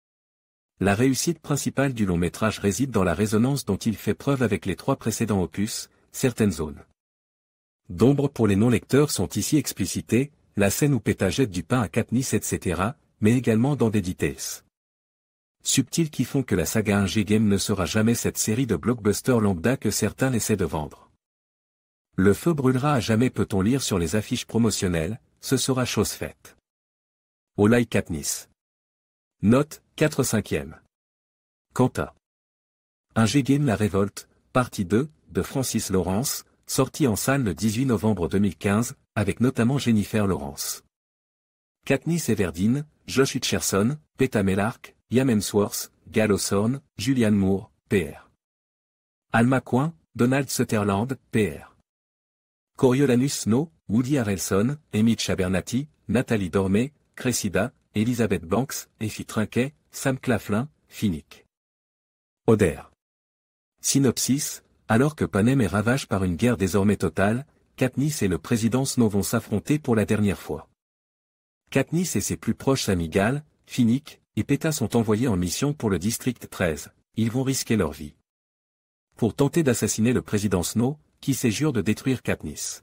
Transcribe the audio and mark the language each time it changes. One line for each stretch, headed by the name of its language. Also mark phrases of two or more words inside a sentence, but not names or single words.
French: La réussite principale du long métrage réside dans la résonance dont il fait preuve avec les 3 précédents opus, certaines zones d'ombre pour les non-lecteurs sont ici explicitées, la scène où Péta jette du pain à Katniss etc., mais également dans des details subtils qui font que la saga 1G Game ne sera jamais cette série de blockbusters lambda que certains essaient de vendre. Le feu brûlera à jamais, peut-on lire sur les affiches promotionnelles, ce sera chose faite. Au like Katniss. Note, 4/5. Quanta. 1G Game La Révolte, partie 2, de Francis Lawrence, sorti en salle le 18 novembre 2015, avec notamment Jennifer Lawrence. Katniss Everdeen, Josh Hutcherson, Peta Mellark, Liam Hemsworth, Gal Osorn, Julianne Moore, PR. Alma Coin, Donald Sutherland, PR. Coriolanus Snow, Woody Harrelson, Emmett Abernathy, Nathalie Dormer, Cressida, Elizabeth Banks, Effie Trinquet, Sam Claflin, Finnick. Oder. Synopsis, alors que Panem est ravagé par une guerre désormais totale, Katniss et le président Snow vont s'affronter pour la dernière fois. Katniss et ses plus proches amis Gal, Finnick et Peta sont envoyés en mission pour le district 13, ils vont risquer leur vie. Pour tenter d'assassiner le président Snow, qui jure de détruire Katniss.